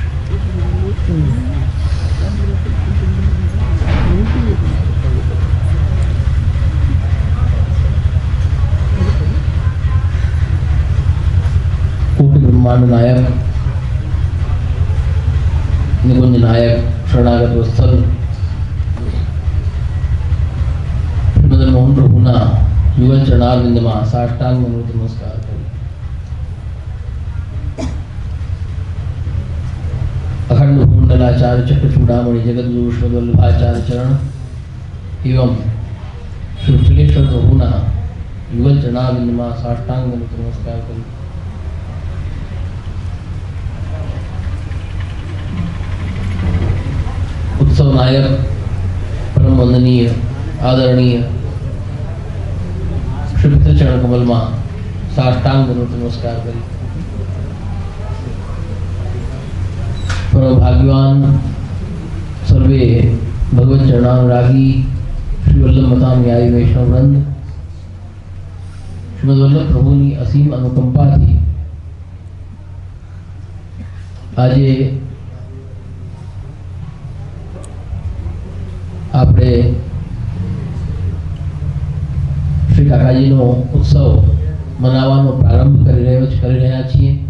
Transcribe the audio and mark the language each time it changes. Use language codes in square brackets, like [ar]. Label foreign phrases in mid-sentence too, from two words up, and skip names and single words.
[gu] કોટિ બ્રહ્માંડ નાયક નિકુંજ નાયક શરણાગત વત્સલ મદન મોહન પ્રભુના યુગલ ચરણારવિંદમાં સાષ્ટાંગ નમસ્કાર કરું. શ્રીમંગલાચાર્ય ચક્રચૂડામણિ જગદ્ગુરુ શ્રીમદ્વલ્લભાચાર્ય ચરણ એવં શ્રી વિઠલેશ્વર પ્રભુના યુગલ ચરણાવિંદમાં સાષ્ટાંગ નમસ્કાર કરું। ઉત્સવ નાયક પરમ વંદનીય આદરણીય શ્રી ચરણ કમલ માં સાષ્ટાંગ નમસ્કાર કરી। પરમ ભાગ્યવાન સર્વે ભગવત ચરણાનુરાગી શ્રી વલ્લભ મતાનુયાયી વૈષ્ણવ વૃંદ શ્રીમદ વલ્લભ પ્રભુની અસીમ અનુકંપા થી આજે આપણે શ્રી કાકાજીનો ઉત્સવ મનાવવાનો પ્રારંભ કરી રહ્યા છીએ।